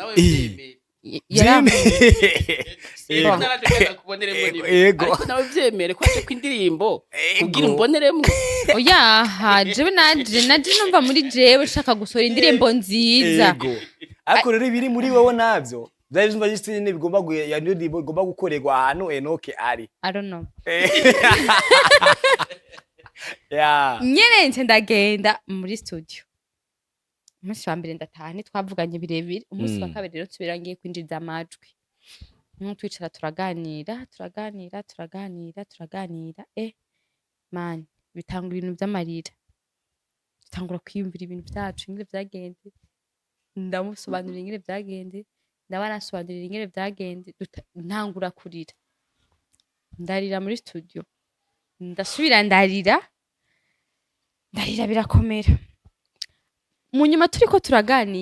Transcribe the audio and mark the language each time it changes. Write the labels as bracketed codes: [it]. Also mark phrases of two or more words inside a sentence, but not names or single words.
[rn] ariko nawe vyemere ko aje kw'indirimbo kugira umboneremwo oya jewe naje numva muri jewe shaka gusohora indirimbo nziza ariko rero ibiri muri wewe navyo vyari vyumva juste nyene bigomba gukorerwa ahantu Enoke ari [en] I don't know [rn] nyene nce ndagenda muri studio umunsi wa mbere ndataha twavuganye birebire umunsi wa kabiri rero nsubira ngiye kwinjiza amajwi twicara turaganira man bitanga ibintu by'amarira dutangura kwiyumvira ibintu byacu ingene byagenze ndamusobanurira ingene byagenze ndabanasobanurira ingene byagenze ntangura kurira ndarira muri studio ndasubira ndarira birakomera mu nyuma turiko turaganira